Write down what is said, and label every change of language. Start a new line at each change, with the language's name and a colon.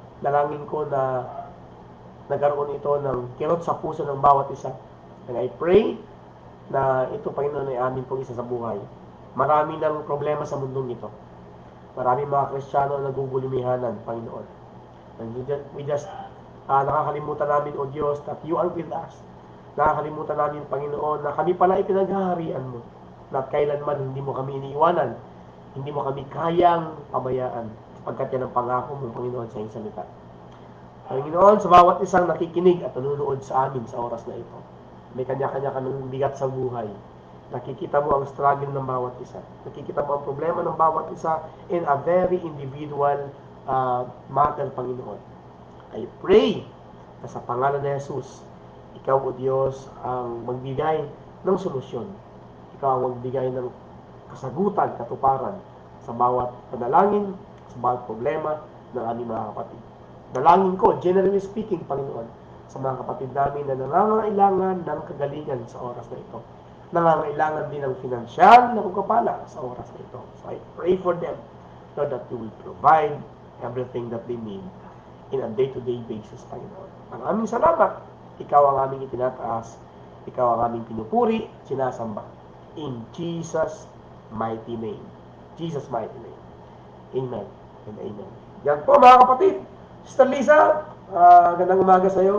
Filipino: Dalangin ko na nagkaroon ito ng kirot sa puso ng bawat isa.
English: And I pray
Filipino: na ito, Panginoon, ay amin pong isa sa buhay. Marami ng problema sa mundong ito. Maraming mga Kristiyano na nagugulumihanan, Panginoon.
English: And we just
Filipino: nakakalimutan namin, O Diyos,
English: that you are with us.
Filipino: Nakakalimutan namin, Panginoon, na kami pala ipinaghaharian mo. Na kailanman hindi mo kami iniiwanan. Hindi mo kami kayang pabayaan. Sapagkat yan ang pangako mo, Panginoon, sa iyong salita. Panginoon, sa bawat isang nakikinig at nanonood sa amin sa oras na ito, may kanya-kanya ka ng bigat sa buhay. Nakikita mo ang struggle ng bawat isa. Nakikita mo ang problema ng bawat isa
English: in a very individual matter,
Filipino: Panginoon.
English: I pray
Filipino: na sa pangalan ni Jesus, Ikaw, O Diyos, ang magbigay ng solusyon. Ikaw ang magbigay ng kasagutan, katuparan sa bawat panalangin, sa bawat problema ng aming mga kapatid. Dalangin ko,
English: generally speaking,
Filipino: Panginoon, sa mga kapatid namin na nangangailangan ng kagalingan sa oras na ito. Nangangailangan din ng finansyal na kagapala sa oras na ito.
English: So I pray for them, Lord, that you will provide everything that they need in a day-to-day basis, Panginoon.
Filipino: Maraming salamat. Ikaw ang aming itinataas. Ikaw ang aming pinupuri, sinasamba.
English: In Jesus' mighty name.
Filipino: Jesus' mighty name.
English: Amen and amen.
Filipino: Yan po mga kapatid. Sister Lisa, gandang umaga sa iyo.